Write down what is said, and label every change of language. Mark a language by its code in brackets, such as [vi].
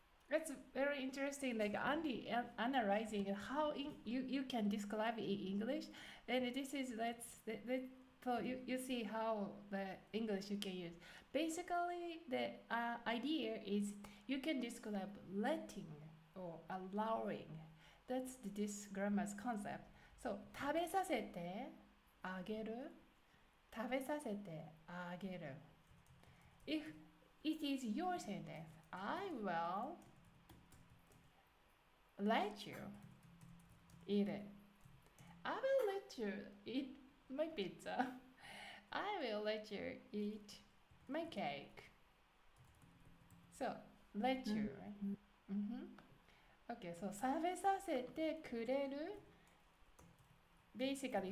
[en] That's very interesting. Like Andy analyzing how you can describe in English, and this is so you see how the English you can use. Basically, the idea is you can describe letting or allowing. That's this grammar's concept. [ja] So 食べさせてあげる。食べさせてあげる。 [en] If it is your sentence, I will let you eat it. I will let you eat my pizza. I will let you eat my cake. So, let you, right? Okay, so [ja] 食べさせてくれる [en] basically